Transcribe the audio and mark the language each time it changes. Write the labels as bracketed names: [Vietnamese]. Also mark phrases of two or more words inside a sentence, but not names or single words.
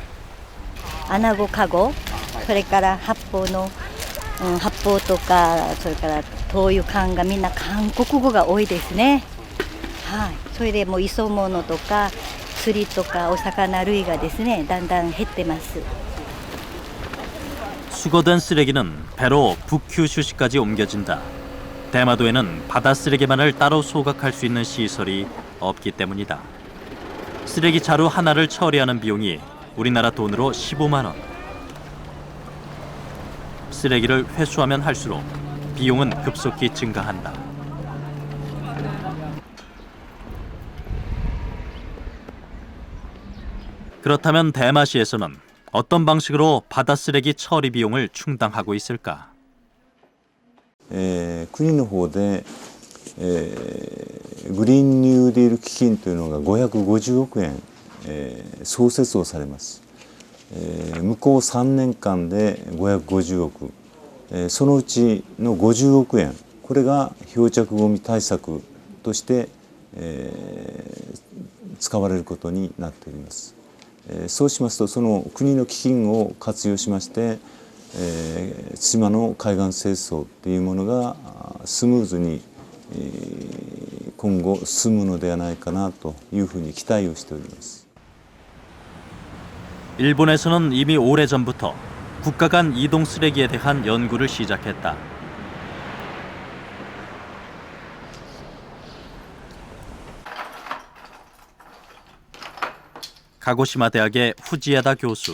[Japanese] 穴子カゴ、それから発泡の、発泡とかそれから灯油缶がみんな韓国語が多いですね。はい、それでもう磯物とか釣りとかお魚類がですねだんだん減ってます。 [Korean] 수거된 쓰레기는 배로 북큐슈시까지 옮겨진다. 대마도에는 바다 쓰레기만을 따로 소각할 수 있는 시설이 없기 때문이다. 쓰레기 자루 하나를 처리하는 비용이 우리나라 돈으로 15만 원. 쓰레기를 회수하면 할수록 비용은 급속히 증가한다. 그렇다면 대마시에서는 어떤 방식으로 바다 쓰레기 처리 비용을 충당하고 있을까? [Japanese] 国の方で、グリーンニューディール基金というのが550億円、創設をされます。向こう3年間で550億、そのうちの50億円、これが漂着ゴミ対策として、使われることになっております。そうしますとその国の基金を活用しまして、対馬の海岸清掃というものがスムーズに、今後進むのではないかなというふうに期待をしております。 [Korean] 일본에서는 이미 오래전부터 국가 간 이동 쓰레기에 대한 연구를 시작했다. 가고시마 대학의 후지에다 교수.